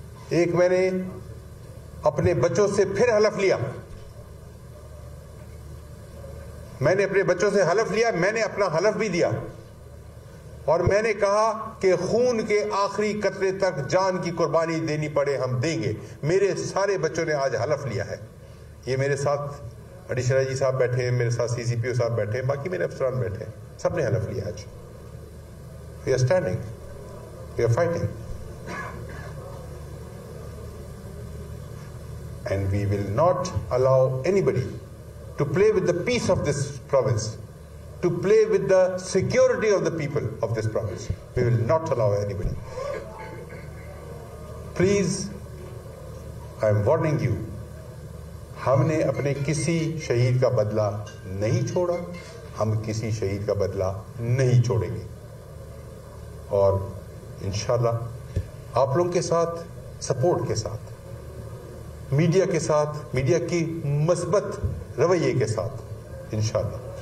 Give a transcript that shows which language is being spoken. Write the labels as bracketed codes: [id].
[ur] ایک, میں نے اپنے بچوں سے پھر حلف لیا, میں نے اپنے بچوں سے حلف لیا, میں نے اپنا حلف بھی دیا, اور میں نے کہا کہ خون کے آخری قطرے تک جان کی قربانی دینی پڑے ہم دیں گے. میرے سارے بچوں نے آج حلف لیا ہے. یہ میرے ساتھ ایڈیشنل جی صاحب بیٹھے ہیں, میرے ساتھ CCPO صاحب بیٹھے ہیں, باقی میرے افسران بیٹھے ہیں, سب نے حلف لیا آج. [en] We are standing, we are fighting, and we will not allow anybody to play with the peace of this province, to play with the security of the people of this province. We will not allow anybody. Please, I am warning you, [ur] ہم نے اپنے کسی شہید کا بدلہ نہیں چھوڑا, ہم کسی شہید کا بدلہ نہیں چھوڑیں گے, اور انشاءاللہ آپ لوگوں کے ساتھ, سپورٹ کے ساتھ, میڈیا کے ساتھ, میڈیا کی مثبت رویے کے ساتھ انشاءاللہ.